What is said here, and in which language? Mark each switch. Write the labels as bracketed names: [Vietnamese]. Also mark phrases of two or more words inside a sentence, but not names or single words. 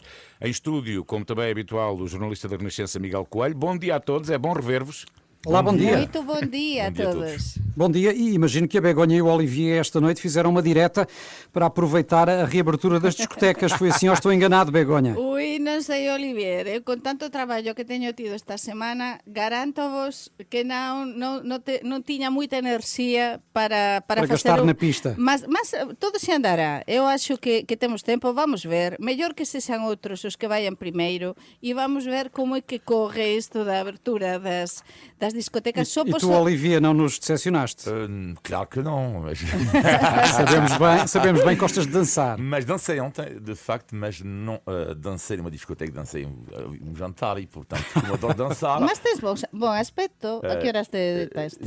[Portuguese] Em estúdio, como também é habitual, o jornalista da Renascença Miguel Coelho. Bom dia a todos, é bom rever-vos. Olá, bom dia. Muito bom dia a todos. Bom dia, e imagino que a Begonha e o Olivier esta noite fizeram uma direta para aproveitar a reabertura das discotecas. Foi assim ou estou enganado, Begonha? Ui, [Galician] non sei, Olivier, eu con tanto traballo que teño tido esta semana, garanto-vos que non tiña moita enerxía para gastar na pista. Mas todo se andará. [Portuguese] Eu acho que temos tempo, vamos ver. [Galician] Mellor que sexan outros os que vayan primeiro e vamos ver como é que corre isto da abertura das discotecas. [Portuguese] E tu, Olivier, não nos decepcionaste? Claro que não. Mas... sabemos bem que gostas de dançar. Mas dancei ontem, de facto, mas não dancei numa discoteca, dancei um jantar e, portanto, como adoro dançar. Mas tens bom aspecto. A que horas te deitaste?